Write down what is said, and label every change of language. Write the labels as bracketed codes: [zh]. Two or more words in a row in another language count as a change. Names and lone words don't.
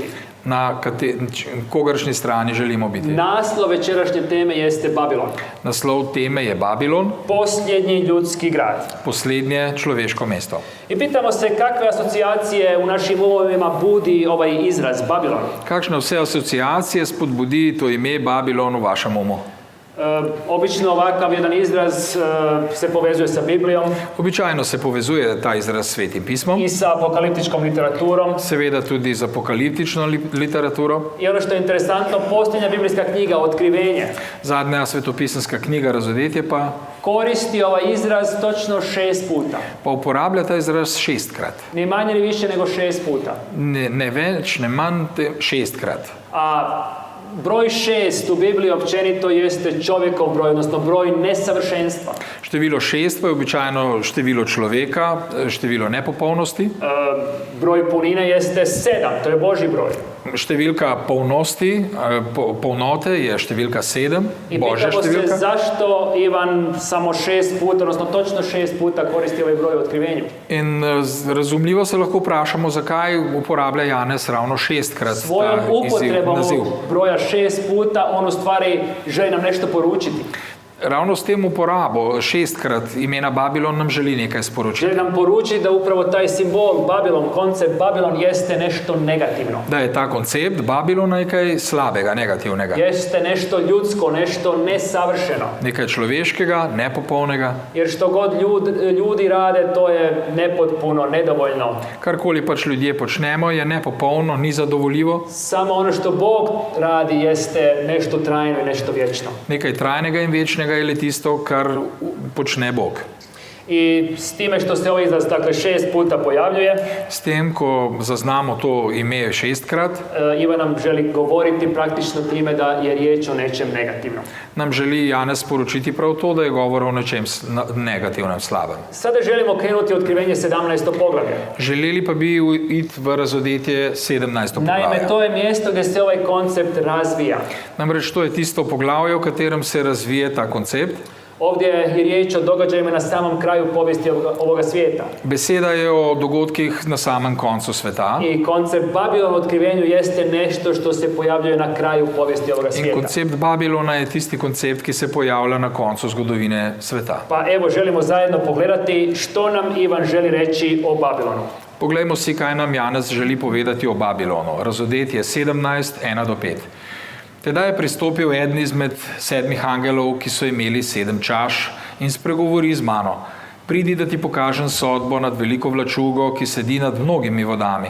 [sl] na kogaršnji strani želimo biti. [hr] Naslov večerašnje teme jeste Babilon. Naslov teme je Babilon, Posljednji ljudski grad. [sl] poslednje človeško mesto. [hr] I pitamo se kakve asocijacije u našim umovima budi ovaj izraz Babilon. [sl] Kakšne vse asociacije spodbudi to ime Babilon v vašem umu? [hr] Obično ovakav jedan izraz se povezuje sa Biblijom [sl] Običajno se povezuje ta izraz s Svetim pismom, [hr] i sa apokaliptičkom literaturom. [sl] seveda tudi z apokaliptično literaturo. [hr] I ono što je interesantno, posljednja biblijska knjiga Otkrivenje [sl] Zadnja svetopisanska knjiga Razodetje pa [hr] koristi ovaj izraz točno 6 puta. [sl] uporablja ta izraz 6-krat. [hr] Ni manje ni više nego 6 puta. [sl] Ne več, ne manj, 6-krat. [hr] A Broj 6 u Bibliji općenito jeste čovjekov broj, odnosno broj nesavršenstva. [sl] Število 6 pa je običajno število človeka, število nepopolnosti. [hr] Broj punine jeste 7, to je Božji broj. [sl] Številka polnosti, polnote je številka 7, [hr] I Božja pitamo se [sl] številka. [hr] zašto Ivan samo 6 puta, odnosno točno 6 puta koristi ovaj broj u otkrivenju. [sl] In razumljivo se lahko vprašamo, zakaj uporablja Janez ravno 6-krat [hr] Svojom [sl] ta [hr] upotrebom [sl] naziv. [hr] ovog broja 6 puta on u stvari želi nam nešto poručiti. [sl] Ravno s tem uporabo 6-krat imena Babilon nam želi nekaj sporočiti. [hr] Želi nam poručiti da upravo taj simbol Babilon, koncept Babilon jeste nešto negativno. [sl] Da je ta koncept Babilona nekaj slabega, negativnega. [hr] Jeste nešto ljudsko, nešto nesavršeno. [sl] Nekaj človeškega, nepopolnega. [hr] Jer što god ljudi rade, to je nepotpuno, nedovoljno. [sl] Karkoli pač ljudje počnemo, je nepopolno, ni zadovoljivo. [hr] Samo ono što Bog radi jeste nešto trajno i nešto vječno. [sl] Nekaj trajnega in večnega je le tisto, kar počne Bog. [hr] I s time što se ovaj izraz, dakle, 6 puta pojavljuje, [sl] S tem, ko zaznamo to ime 6-krat, [hr] Ivan nam želi govoriti praktično time da je riječ o nečem negativnom. [sl] nam želi Janez sporočiti prav to, da je govor o nečem negativnem, slabem. [hr] Sada želimo krenuti otkrivenje 17. poglavlja. [sl] Želeli pa bi iti v razodetje 17. [hr] Naime, [sl] poglavja. [hr] to je mjesto gdje se ovaj koncept razvija. [sl] Namreč to je tisto poglavje, v katerem se razvije ta koncept. [hr] Ovdje je riječ o događajima na samom kraju povijesti ovoga svijeta. [sl] Beseda je o dogodkih na samem koncu sveta. [hr] I koncept Babilon u otkrivenju jeste nešto što se pojavljuje na kraju povijesti ovoga [sl] In [hr] svijeta. [sl] koncept Babilona je tisti koncept, ki se pojavlja na koncu zgodovine sveta. [hr] Pa evo, želimo zajedno pogledati što nam Ivan želi reći o Babilonu. [sl] Poglejmo si, kaj nam Janez želi povedati o Babilonu. Razodetje 17, 1-5. Tedaj je pristopil eden izmed 7 angelov, ki so imeli 7 čaš, in spregovori z mano. Pridi, da ti pokažem sodbo nad veliko vlačugo, ki sedi nad mnogimi vodami.